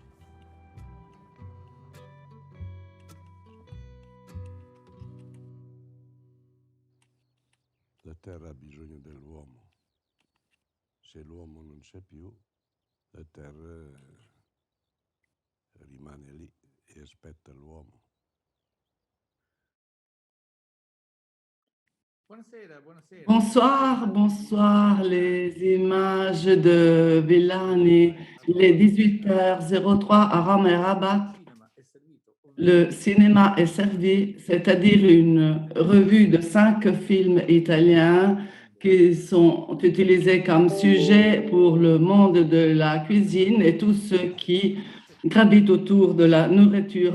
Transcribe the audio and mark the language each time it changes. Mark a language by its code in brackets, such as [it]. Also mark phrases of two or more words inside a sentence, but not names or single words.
[it] La terra ha bisogno dell'uomo. Se l'uomo non c'è più, la terra rimane lì e aspetta l'uomo. [fr] Bonsoir, bonsoir. Les images de Villani, il est 18h03 à Rome et Rabat. Le cinéma est servi, c'est-à-dire une revue de 5 films italiens qui sont utilisés comme sujet pour le monde de la cuisine et tous ceux qui gravitent autour de la nourriture.